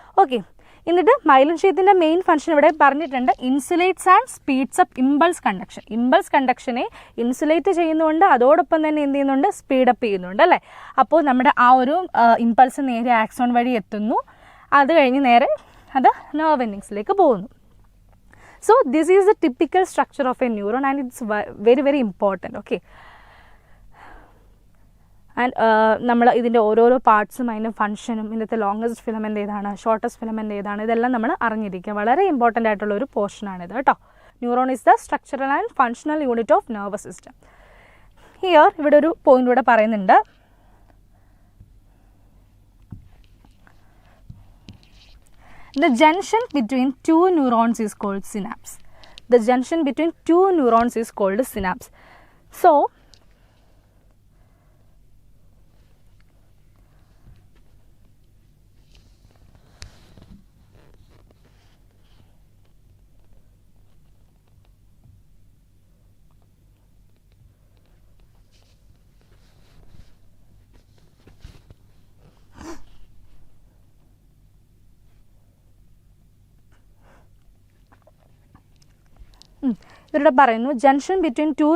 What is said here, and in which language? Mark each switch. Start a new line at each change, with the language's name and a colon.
Malayalam: Okay, എന്നിട്ട് myelin ഷീത്തിൻ്റെ main function ഇവിടെ പറഞ്ഞിട്ടുണ്ട്,
English: Insulates and speeds up impulse conduction.
Malayalam: Impulse കണ്ടക്ഷനെ insulate ചെയ്യുന്നുണ്ട്, അതോടൊപ്പം തന്നെ എന്ത് ചെയ്യുന്നുണ്ട്? സ്പീഡപ്പ് ചെയ്യുന്നുണ്ട് അല്ലേ? അപ്പോൾ നമ്മുടെ ആ ഒരു ഇമ്പൾസ് നേരെ ആക്സോൺ വഴി എത്തുന്നു, അത് കഴിഞ്ഞ് നേരെ അത് നെർവ് എൻഡിങ്സിലേക്ക് പോകുന്നു.
English: So this is the typical structure of a neuron and it's very very important.
Malayalam: Okay, and നമ്മൾ ഇതിൻ്റെ ഓരോരോ പാർട്സും അതിൻ്റെ ഫംഗ്ഷനും ഇതിൻ്റെ ലോങ്ങസ്റ്റ് ഫിലമെൻ്റ് ഏതാണ്, ഷോർട്ടസ്റ്റ് ഫിലമെൻ്റ് ഏതാണ്, ഇതെല്ലാം നമ്മൾ അറിഞ്ഞിരിക്കുക. വളരെ ഇമ്പോർട്ടൻ്റ് ആയിട്ടുള്ള ഒരു പോർഷനാണിത് കേട്ടോ.
English: Neuron is the structural and functional unit of nervous system.
Malayalam: ഇവിടെ ഒരു പോയിന്റ് കൂടെ പറയുന്നുണ്ട്.
English: The junction between two neurons is called synapse. The junction between two neurons is called synapse. So,
Malayalam: ഇവരുടെ പറയുന്നു
English: junction between two